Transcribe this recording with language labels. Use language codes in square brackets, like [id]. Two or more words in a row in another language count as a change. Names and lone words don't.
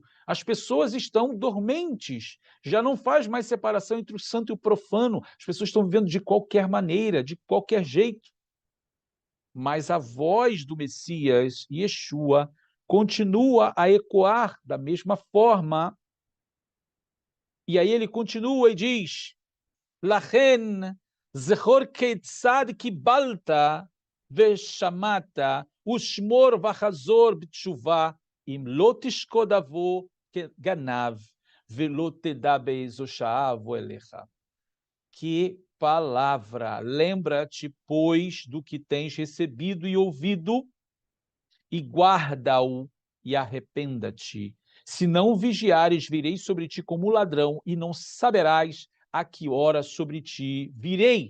[pt] As pessoas estão dormentes. Já não faz mais separação entre o santo e o profano. As pessoas estão vivendo de qualquer maneira, de qualquer jeito. Mas a voz do Messias, Yeshua, continua a ecoar da mesma forma. E aí ele continua e diz: [he] לכן זכור כיצד קיבלת ושמעת, ושמור וחזור בתשובה, אם לא תשקוד אבו כגנב, ולא תדע באיזו שעה אבוא אליך. [pt] Que palavra! Lembra-te, pois, do que tens recebido e ouvido, e guarda-o, e arrependa-te. Se não vigiares, virei sobre ti como ladrão, e não saberás a que hora sobre ti virei.